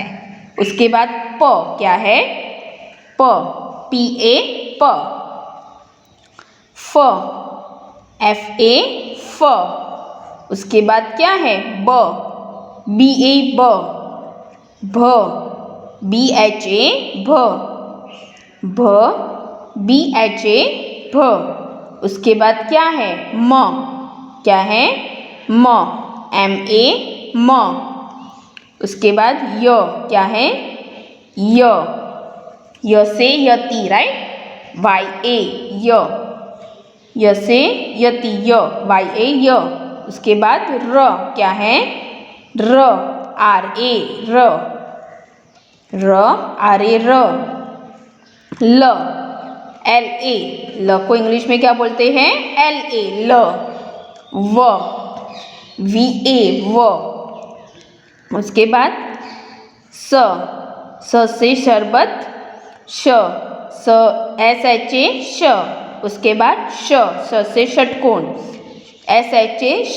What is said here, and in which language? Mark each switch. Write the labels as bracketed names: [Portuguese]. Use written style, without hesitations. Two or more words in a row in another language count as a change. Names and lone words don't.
[Hindi] उसके बाद प क्या है, प, पी ए प, फ, एफ ए फ। उसके बाद क्या है ब, बी ए ब, भ, बी एच ए भ, भ, बी एच ए भ। उसके बाद क्या है म, क्या है म, एम ए म। उसके बाद य क्या है य से यति, राइट, वाई ए य से यति, वाई ए य। उसके बाद र क्या है र, आर ए र, आर ए र। ल, एल ए, ल को इंग्लिश में क्या बोलते हैं एल ए ल। व, वी ए व। उसके बाद स से शरबत श, एस एच ए श। उसके बाद श से षटकोण एस एच ए श।